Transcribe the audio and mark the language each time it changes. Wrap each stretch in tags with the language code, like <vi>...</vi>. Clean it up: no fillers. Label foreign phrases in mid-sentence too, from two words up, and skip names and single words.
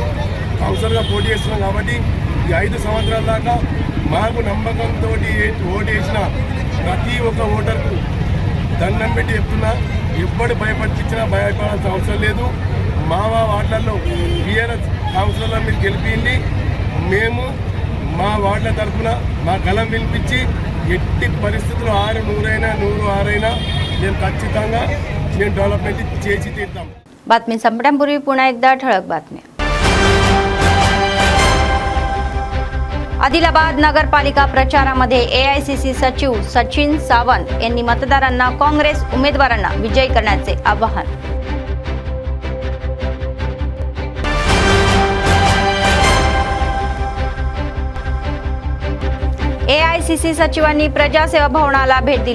<te>కౌన్సిలర్గా పోటీ చేస్తున్నాం కాబట్టి ఈ 5 సంవత్సరాల దాకా మాకు నమ్మకంతో ఓటు వేసిన ప్రతి ఒక్క ఓటర్కు దండం పెట్టి చెప్తున్నా, ఎవ్వడు భయపడిపించినా భయపడాల్సిన అవసరం లేదు. మా వార్డులలో BRS కౌన్సిలర్లను మీరు గెలిపిండి, మేము మా వార్డుల తరఫున మా గలం వినిపించి ఎట్టి పరిస్థితుల్లో 6, 100 అయినా 106 అయినా మేము ఖచ్చితంగా మేము डेव्हलपमेंट చేసి తీరుతాం.</te> <mr>बातमी संपण्यापूर्वी पुन्हा एकदा ठळक बातम्या. आदिलाबाद नगरपालिका प्रचारामध्ये एआयसीसी सचिव सचिन सावंत यांनी मतदारांना काँग्रेस उमेदवारांना विजयी करण्याचे आवाहन. एआयसीसी सचिवांनी प्रजासेवा भवनाला भेट दिली.</mr>